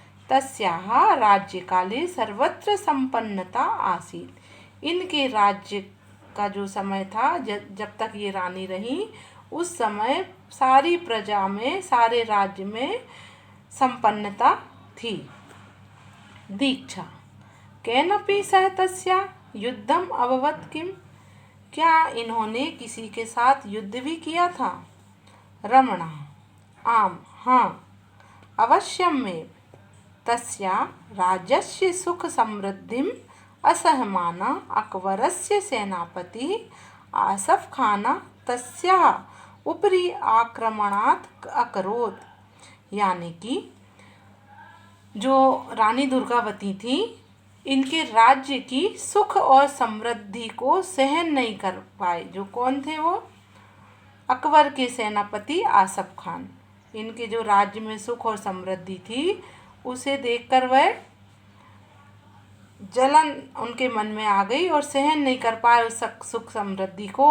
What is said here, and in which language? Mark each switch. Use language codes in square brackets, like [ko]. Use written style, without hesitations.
[sa] तस्याः राज्यकाले सर्वत्र संपन्नता आसीत्। [hi] इनके राज्य का जो समय था, जब तक ये रानी रही, उस समय सारी प्रजा में, सारे राज्य में संपन्नता थी। [sa] दीक्षा केनपि सह तस्या युद्धम अभवत् किम, [hi] क्या इन्होंने किसी के साथ युद्ध भी किया था? [sa] रमणः आम हाँ, अवश्यमेव। तस्या राज्यस्य सुख समृद्धिम् असहमाना अकबरस्य सेनापतिः आसफ खाना तस्याः उपरि आक्रमणात् अकरोत्। [hi] यानी कि जो रानी दुर्गावती थी, इनके राज्य की सुख और समृद्धि को सहन नहीं कर पाए। जो कौन थे वो? अकबर के सेनापति आसफ खान। इनके जो राज्य में सुख और समृद्धि थी उसे देखकर वह जलन उनके मन में आ गई और सहन नहीं कर पाए उस सुख समृद्धि को।